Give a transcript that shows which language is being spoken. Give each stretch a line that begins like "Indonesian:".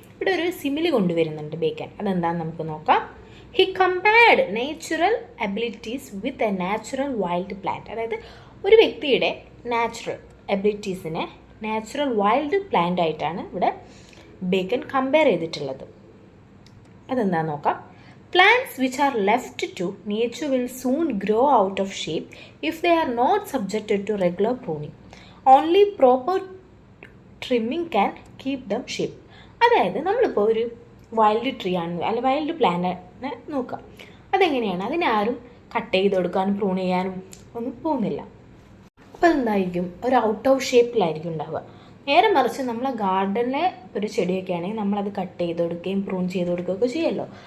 Malayalam: ഇവിടെ ഒരു സിമിലി കൊണ്ടുവരുന്നുണ്ട് ബേക്കൺ. അതെന്താണെന്ന് നമുക്ക് നോക്കാം.
English: He compared natural abilities with a natural wild plant.
Malayalam: അതായത് ഒരു വ്യക്തിയുടെ നാച്ചുറൽ എബിലിറ്റീസിനെ നാച്ചുറൽ വൈൽഡ് പ്ലാന്റ് ആയിട്ടാണ് ഇവിടെ ബേക്കൺ കമ്പയർ ചെയ്തിട്ടുള്ളത്. അതെന്താണെന്ന് നോക്കാം.
English: Plants which are left to nature will soon grow out of shape if they are not subjected to regular pruning. Only proper trimming can keep them shape.
Malayalam: അതായത് നമ്മളിപ്പോൾ ഒരു wild tree ആണ് അല്ലെങ്കിൽ wild പ്ലാന്റിനെ നോക്കാം. അതെങ്ങനെയാണ്? അതിനാരും കട്ട് ചെയ്ത് കൊടുക്കാനും prune ചെയ്യാനും ഒന്നും പോകുന്നില്ല. അപ്പോൾ എന്തായിരിക്കും? ഒരു ഔട്ട് ഓഫ് ഷേപ്പിലായിരിക്കും ഉണ്ടാവുക. നേരെ മറിച്ച് നമ്മളെ ഗാർഡനിലെ ഒരു ചെടിയൊക്കെ ആണെങ്കിൽ നമ്മളത് കട്ട് ചെയ്ത് കൊടുക്കുകയും പ്രൂൺ ചെയ്ത് കൊടുക്കുകയൊക്കെ ചെയ്യുമല്ലോ.